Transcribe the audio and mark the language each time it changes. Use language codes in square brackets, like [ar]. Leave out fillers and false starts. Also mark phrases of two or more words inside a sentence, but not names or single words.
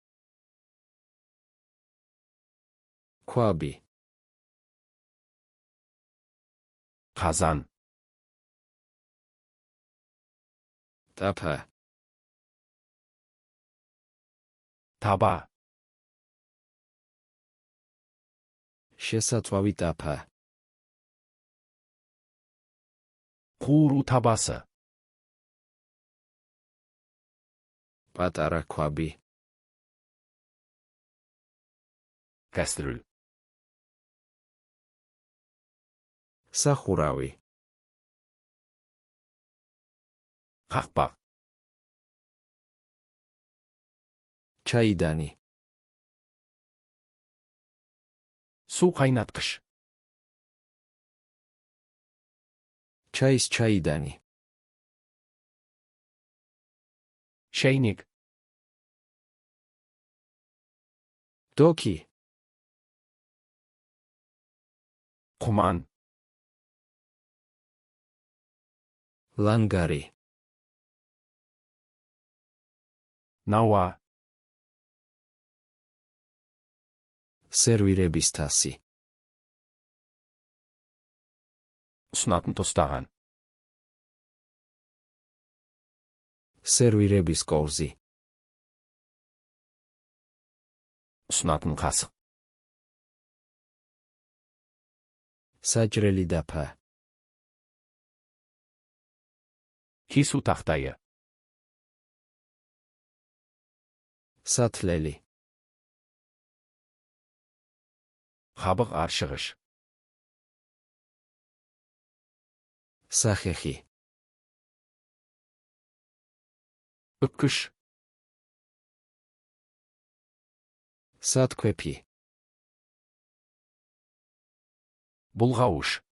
[ka] Ქვაბი. [kk] Қазан. Тапа. Таба. [ka] შესაწვავი ტაფა. [kk] ყურუ табасы. [ka] პატარა ქვაბი. [kk] Кастрюль. [ka] სახურავი. [kk] қақпақ. [ka] ჩაიდანი. [kk] Су қайнатқыш. [ka] ჩაის ჩაიდანი. [kk] Шәйнек. [ka] დოკი. [kk] құман. [ka] ლანგარი. [kk] науа. [ka] სერვირების თასი. [kk] ұсынатын тостаған. [ka] სერვირების კოვზი. [kk] ұсынатын қасық. [ka] საჭრელი დაფა. [kk] кесу тақтайы. [ka] სათლელი. [kk] қабық аршығыш. [ka] სახეხი. [kk] үккіш. [ka] სათქვეფი. [kk] бұлғауыш.